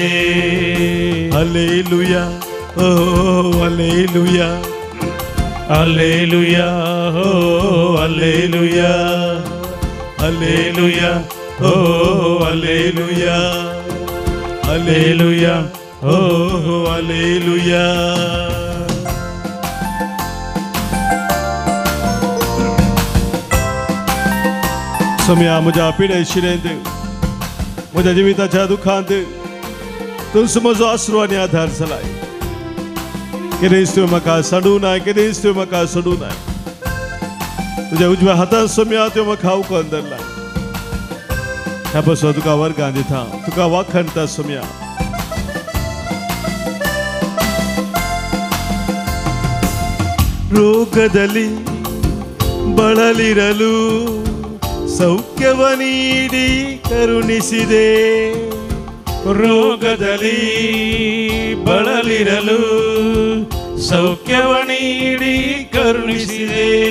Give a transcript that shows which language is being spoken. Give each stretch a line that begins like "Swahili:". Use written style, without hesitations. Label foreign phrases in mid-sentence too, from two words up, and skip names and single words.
Kannada: ಹಲ್ಲೆಲೂಯಾ, ಓ ಹಲ್ಲೆಲೂಯಾ, ಹಲ್ಲೆಲೂಯಾ, ಓ ಹಲ್ಲೆಲೂಯಾ, ಹಲ್ಲೆಲೂಯಾ, ಓ ಹಲ್ಲೆಲೂಯಾ, ಹಲ್ಲೆಲೂಯಾ, ಓ ಹಲ್ಲೆಲೂಯಾ.
Konkani: सोम्या म्हज्या पिडे शिरेंत म्हज्या जिविताच्या दुखांत तुजो म्हजो आसरो आनी आधार जालाय. केदेंच तुवें म्हाका सांडूनाय, केदेंच तुवें म्हाका सोडूनाय. तुज्या उजव्या हातान सोम्या तुवें म्हाका उखलून धरलाय. ह्या बसो तुका वर्गां दिता, तुका वाखाणटा सोम्या.
Kannada: ರೋಗದಲ್ಲಿ ಬಳಲಿರಲು ಸೌಖ್ಯವ ನೀಡಿ ಕರುಣಿಸಿದೆ. ರೋಗದಲ್ಲಿ ಬಳಲಿರಲು ಸೌಖ್ಯವ ನೀಡಿ ಕರುಣಿಸಿದೆ.